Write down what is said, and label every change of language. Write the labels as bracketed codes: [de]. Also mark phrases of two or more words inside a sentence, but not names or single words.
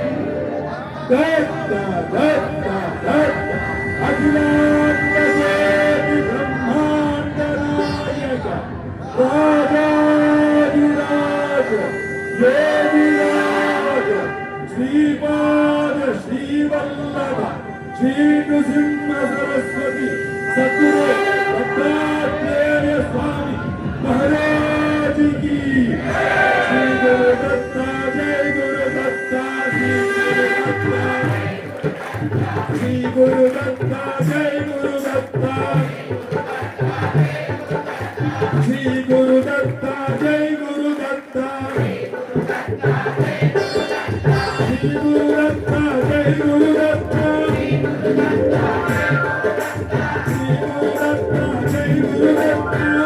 [sa] దత్త దత్త దత్త అఖిలాండకోటి బ్రహ్మాండ నాయక రాజాధిరాజ యోగిరాజ శ్రీపాద శ్రీవల్లభ శ్రీ నృసింహ సరస్వతి సద్గురు దత్తాత్రేయ స్వామి [hi] महाराज की. [sa] श्री गुरु दत्ता जय गुरु दत्ता, श्री गुरु दत्ता जय गुरु दत्ता, श्री गुरु दत्ता जय गुरु दत्ता, श्री गुरु दत्ता जय गुरु दत्ता, श्री गुरु दत्ता जय गुरु दत्ता.